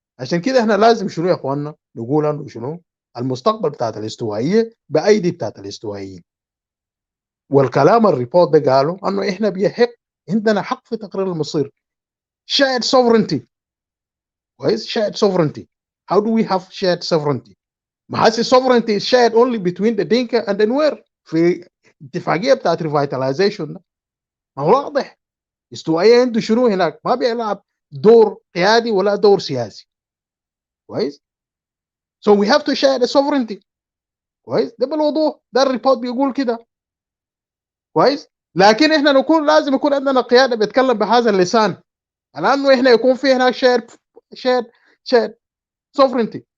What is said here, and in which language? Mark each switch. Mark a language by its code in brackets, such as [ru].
[ar] عشان كده احنا لازم شنو يا اخواننا نقول انه شنو المستقبل بتاعت الاستوائيه بايدي بتاعت الاستوائيين. والكلام الريبورت ده قالوا انه احنا بيحق عندنا حق في تقرير المصير، shared sovereignty، كويس؟ shared sovereignty. [en] how do we have shared sovereignty؟ [ar] ما هسه [en] sovereignty is shared only between the Dinka and the Nuer [ar] في اتفاقيه بتاعت [en] revitalization ده. [ar] ما هو واضح استوائيه عنده شنو هناك؟ ما بيلعب دور قيادي ولا دور سياسي، كويس؟ [en] so we have to share the sovereignty، [ar] كويس؟ ده بالوضوح، ده الريبورت بيقول كده، كويس؟ لكن احنا لازم يكون عندنا قياده بيتكلم بهذا اللسان، لانه احنا يكون في هناك شير sovereignty.